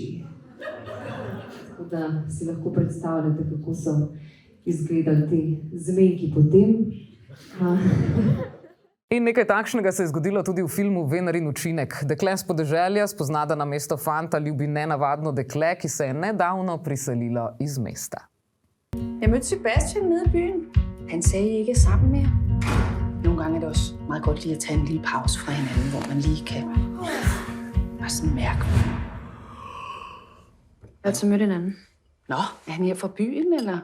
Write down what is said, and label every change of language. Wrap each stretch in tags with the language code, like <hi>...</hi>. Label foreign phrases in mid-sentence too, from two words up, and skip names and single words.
<sl>Tako da si lahko predstavljate, kako so izgledali te zmenki potem. In nekaj takšnega se je zgodilo tudi v filmu Vener in učinek. Dekle s podeželja spozna, da namesto fanta ljubi nenavadno dekle, ki se je nedavno priselilo iz mesta.</sl> <da>Jeg mødte Sebastian nede i byen. Han sagde, I ikke er sammen mere. Nogle gange er det også meget godt lige at tage en lille pause fra hinanden, hvor man lige kan bare sådan mærke. Jeg har så mødt hinanden. Nå, er han her fra byen, eller?</da>